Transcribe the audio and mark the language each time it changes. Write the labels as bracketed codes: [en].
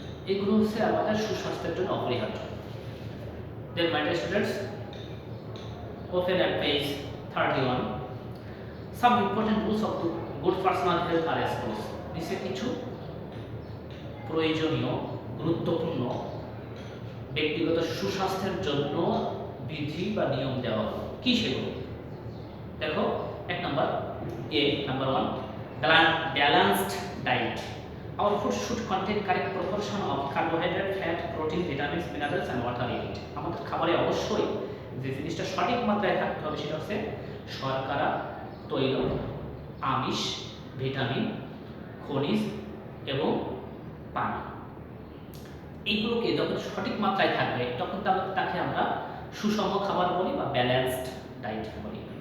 [bn] এগুলো হচ্ছে আমাদের সুস্বাস্থ্যের জন্য অপরিহার্য। [en] Then my dear students, open at page 31. Some important rules of good personal health are as follows. [bn] নিচে কিছু প্রয়োজনীয় গুরুত্বপূর্ণ ব্যক্তিগত সুস্বাস্থ্যের জন্য বিধি বা নিয়ম দেওয়া হলো। কি সেগুলো দেখো। এক number [en] number 1, balanced diet. Our food should contain correct proportion of carbohydrate, fat, protein, vitamins, minerals and water in it. [bn] আমাদের খাবারে অবশ্যই যে জিনিসটা সঠিক মাত্রায় থাকতে হবে সেটা হচ্ছে শর্করা, তৈল, আমিষ, ভিটামিন, খনিজ এবং পানি। এইগুলোকে যখন সঠিক মাত্রায় থাকবে তখন তাকে আমরা সুষম খাবার বলি বা ব্যালেন্সড ডায়েট বলি।